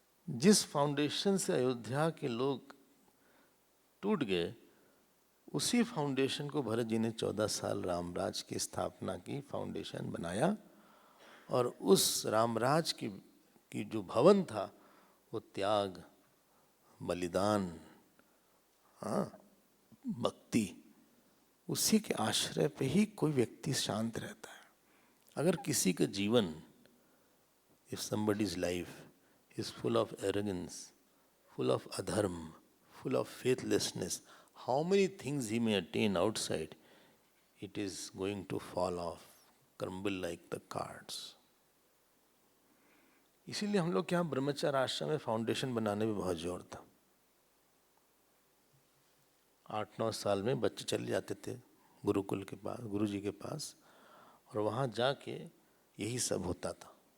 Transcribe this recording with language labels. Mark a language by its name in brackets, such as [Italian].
[Hindi] जिस फाउंडेशन से अयोध्या के लोग टूट गए, उसी फाउंडेशन को भरत जी ने 14 साल रामराज की स्थापना की, फाउंडेशन बनाया। और उस रामराज की जो भवन था, वो त्याग, बलिदान, हाँ, भक्ति, उसी के आश्रय पे ही कोई व्यक्ति शांत रहता है। अगर किसी का जीवन, [English] if somebody's life is full of arrogance, full of adharm, full of faithlessness, how many things he may attain outside, it is going to fall off, crumble like the cards. [Hindi] इसीलिए हम लोग के यहाँ ब्रह्मचर्य आश्रम में फाउंडेशन बनाने में बहुत जोर था। 8-9 साल में बच्चे चले जाते थे गुरुकुल के पास, गुरु जी के पास, और वहाँ जाके यही सब होता था।